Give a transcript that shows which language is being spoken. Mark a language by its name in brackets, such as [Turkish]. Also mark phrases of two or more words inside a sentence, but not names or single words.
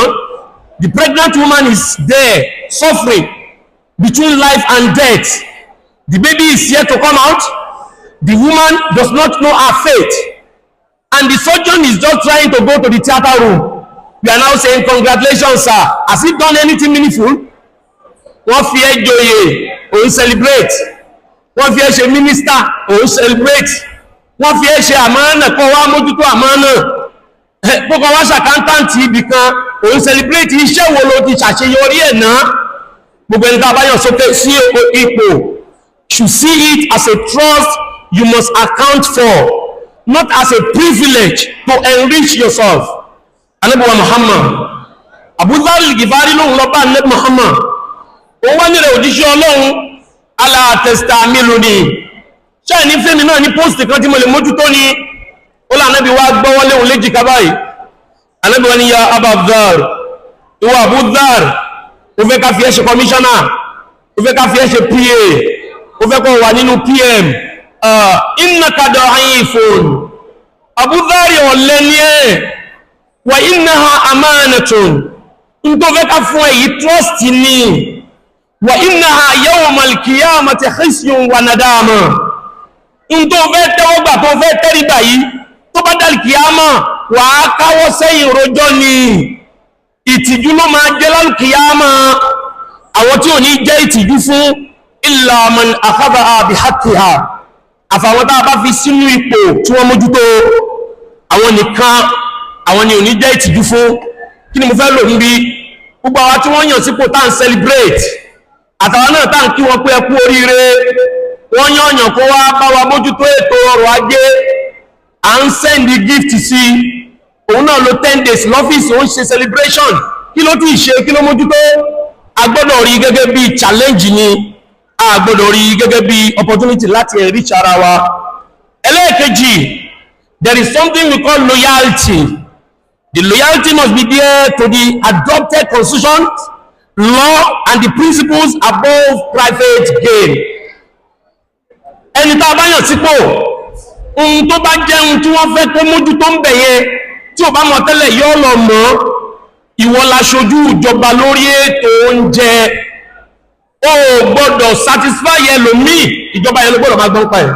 [English] The pregnant woman is there suffering between life and death. The baby is yet to come out. The woman does not know her fate. And the surgeon is just trying to go to the theater room. We are now saying, congratulations, sir. Has he done anything meaningful? [Yoruba] Wọ́n fi ẹ́ joyè, òun celebrate. Wọ́n fi ẹ́ ṣe minister, òun celebrate. Wọ́n fi ẹ́ ṣe àmánà kọ́ wá mójútó àmánà. Kókò wá ṣàkántàntì ibì kan, òun celebrate iṣẹ́ wo ló ti ṣàṣeyọrí ẹ̀ náà. Gbogbo ẹni tá a bá yàn sókè sí ipò [English] should see it as a trust you must account for, not as a privilege to enrich yourself. [Yoruba] Ànábì wa Muhammad, Abu Dharr al-Ghifari lóhun lọ bá Ànábì Muhammad, ó wá nílẹ̀ òjíṣẹ́ Ọlọ́run, [Arabic] ألا تستعملني, [Yoruba] ṣe ní fẹ́mi náà ní post kan tí mo lè mójútó ní. Ó lá Ànábì wá gbọ́wọ́ léhun léjìká báyìí, Ànábì ní ya Aba Dharr, ìwọ Abu Dharr, ó fẹ́ ká fi ẹ́ ṣe commissioner, ó fẹ́ ká fi ẹ́ ṣe PA, ó fẹ́ kó wà nínú PM, [Arabic] إنك ضعيف, [Yoruba] Abu Dharr ọ̀lẹ ni ẹ́, [Arabic] وإنها أمانة, [Yoruba] n tó fẹ́ ká fún èyí trust ni, [Arabic] وإنها يوم القيامة خزي وندامة, [Yoruba] n tó fẹ́ tẹ́wọ́gbà tó fẹ́ tẹ́rígbà yìí tó bá dal kìyàmà wà á káwọ́ sẹ́yìn rojọ́ ni, ìtìjú ló máa jẹ́ lal kìyàmà. Àwọn tí ò ní jẹ́ ìtìjú fún [Arabic] إلا من أخذها بحقها, [Yoruba] àfàwọn tá a bá fi sínú ipò tí wọ́n mójútó, àwọn nìkan àwọn ni ò ní jẹ́ ìtìjú fún. Kí ni mo fẹ́ lò níbi gbogbo àwọn tí wọ́n yàn sípò tá ń celebrate àtàwọn náà tá ń kí wọn pé ẹ kú oríire, wọ́n yàn kó wá bá wa mójútó ètò ọrọ̀ ajé, à ń [English] send gift [Yoruba] sí òun náà ló 10 days lọ́fíìsì, ó ń ṣe celebration, kí ló tún ṣe, kí ló mójútó? A gbọ́dọ̀ rí gẹ́gẹ́ bí challenge ni, a gbọ́dọ̀ rí gẹ́gẹ́ bí opportunity láti enrich ara wa. Ẹlẹ́ẹ̀kejì, [English] there is something we call loyalty. The loyalty must be there to the adopted constitution, law and the principles above private gain. [Yoruba] Ẹni tá a bá yàn sípò, ohun tó bá jẹ́ ohun tí wọ́n fẹ́ kó mójútó ń bẹ̀yẹ, tí ò bá mọ̀ tẹ́lẹ̀ yọ́ lọ mọ́, ìwọ láṣojú ìjọba lórí ètò oúnjẹ, ó gbọ́dọ̀ satisfy ẹlòmíì, ìjọba yẹn ló gbọ́dọ̀ máa gbọ́n pa ẹ̀.